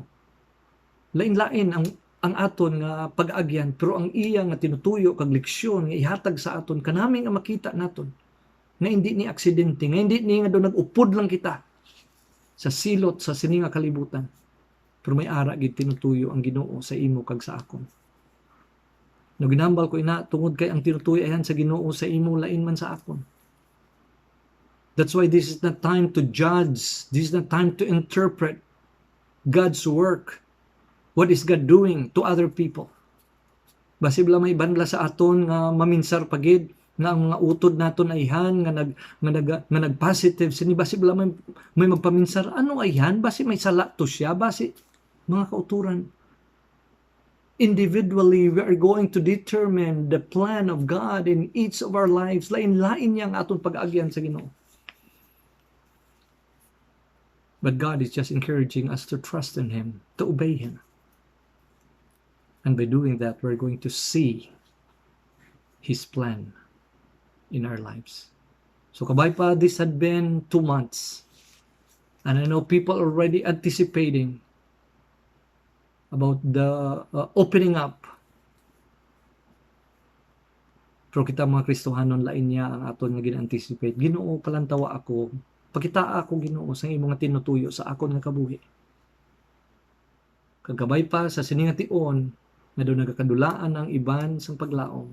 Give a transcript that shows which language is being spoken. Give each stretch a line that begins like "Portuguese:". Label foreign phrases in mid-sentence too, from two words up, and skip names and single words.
Hiligaynon: Lain-lain ang aton nga pag-agyan, pero ang iya nga tinutuyo kag leksyon nga ihatag sa aton kanami nga makita naton nga hindi ni aksidente, nga hindi ni nga do nag-upod lang kita sa silot sa sini nga kalibutan. Pero may ara gid tinutuyo ang Ginoo sa imo kag sa akon. No ginambal ko ina tungod kay ang tinutuyo ayan sa Ginoo sa imo lain man sa akon.
English: That's why this is not time to judge. This is not time to interpret God's work. What is God doing to other people?
Hiligaynon: Basi bala may banla sa aton nga maminsar pagid nga ang mga utod naton ay han nga nag-positive sini basi bala may magpaminsar ano ay han basi may sala to siya basi mga kauturan.
English: Individually, we are going to determine the plan of God in each of our lives.
Hiligaynon: Lain-lain niya ang atong pag-agyan sa Ginoo.
English: But God is just encouraging us to trust in Him, to obey Him. And by doing that, we're going to see His plan in our lives.
Hiligaynon: So kabay pa,
English: this had been 2 months. And I know people are already anticipating about the opening up.
Hiligaynon: Pero kita mga Kristohanon, lain niya ang aton nga gin-anticipate. Ginoo, palantawa ako. Pakita ako, Ginoo, sa imong nga tinutuyo sa akon nga kabuhi. Kagabay pa sa sining nga tion, nga do nagakadulaan ang iban sang paglaom.